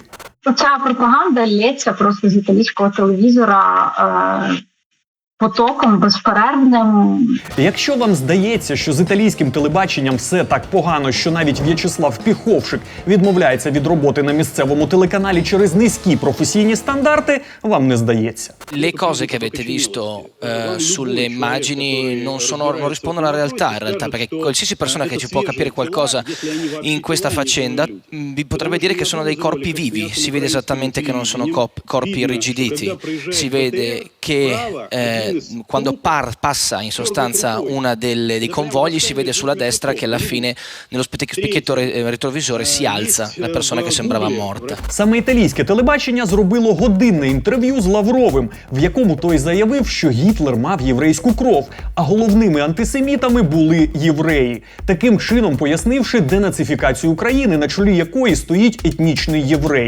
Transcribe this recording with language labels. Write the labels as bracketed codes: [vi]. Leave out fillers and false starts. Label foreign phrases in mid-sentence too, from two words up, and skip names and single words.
[uk] Ця пропаганда лється просто з італійського телевізора потоком безперервним. Якщо вам здається, що з італійським телебаченням все так погано, що навіть В'ячеслав Піховшик відмовляється від роботи на місцевому телеканалі через низькі професійні стандарти, вам не здається. [it] Le cose che avete visto sulle immagini non rispondono alla realtà, in realtà, perché qualsiasi persona che ci può capire qualcosa in questa faccenda vi potrebbe dire che sono dei corpi vivi, si vede esattamente che non sono corpi irrigiditi, si vede che quando passa in sostanza una dei convogli si vede sulla destra che alla fine nello specchietto retrovisore si alza la persona che sembrava morta. [uk] Саме італійське телебачення зробило годинне інтерв'ю з Лавровим, в якому той заявив, що Гітлер мав єврейську кров, а головними антисемітами були євреї. Таким чином пояснивши денацифікацію України, на чолі якої стоїть етнічний єврей.